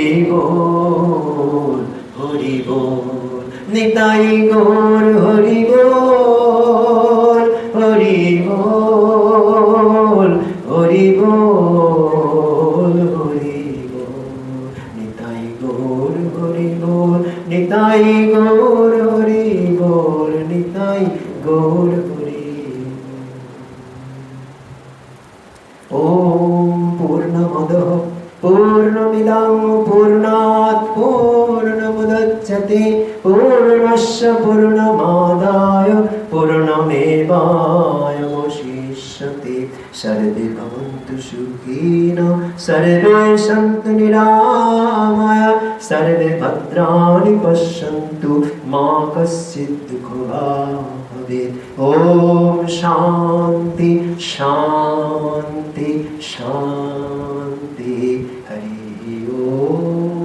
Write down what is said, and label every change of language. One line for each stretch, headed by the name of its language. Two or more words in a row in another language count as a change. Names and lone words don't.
Bangla: বল হরি বল নিতাই গৌর হরি বল হরি বল হরি বল হরি বল নিতাই গৌর হরি বল নিতাই গৌর হরি বল নিতাই গৌর হরি
Sanskrit: ওম পূর্ণমদঃ পূর্ণমিদং পূর্ণাৎ পূর্ণমুদচ্যতে পূর্ণস্য পূর্ণমাদায় পূর্ণমেবাবশিষ্যতে সর্বে ভবন্তু সুখিনঃ সর্বে সন্তু নিরাময়া সর্বে ভদ্রাণি পশ্যন্তু মা কশ্চিৎ দুঃখভাগ্ ভবেৎ ওম শান্তি শান্তি শান্তি হরি ওম